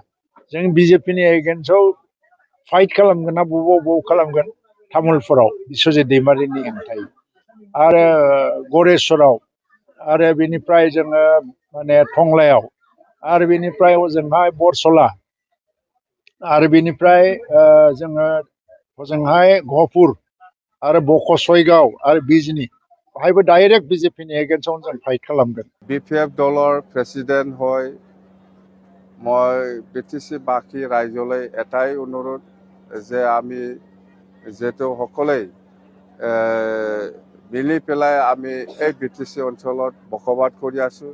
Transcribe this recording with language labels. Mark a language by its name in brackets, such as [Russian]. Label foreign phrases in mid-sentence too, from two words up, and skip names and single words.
[Bodo] जों बिजेपिनि एगेन्स्टआव फाइट खालामगोन ना बबाव खालामगोन तामुलपुराव बिश्वजित दैमारिनि हेंथायै आरो गरेस्वराव आरो बेनिफ्राय जोङो टंलायाव आरो बेनिफ्राय ओजोंहाय बरसला आरो बेनिफ्राय जोङो ओजोंहाय गहपुर आरो बकसयगाव आरो बिजनि बेवहायबो डाइरेक्ट बिजेपिनि एगेन्स्टआवनो जों फाइट खालामगोन। [Assamese] বিপিএফ দলৰ প্ৰেচিডেণ্ট হৈ মই বিটিচি বাসী ৰাইজলৈ এটাই অনুৰোধ যে আমি যিহেতু সকলোই মিলি পেলাই আমি এই বিটিচি অঞ্চলত বসবাস কৰি আছোঁ।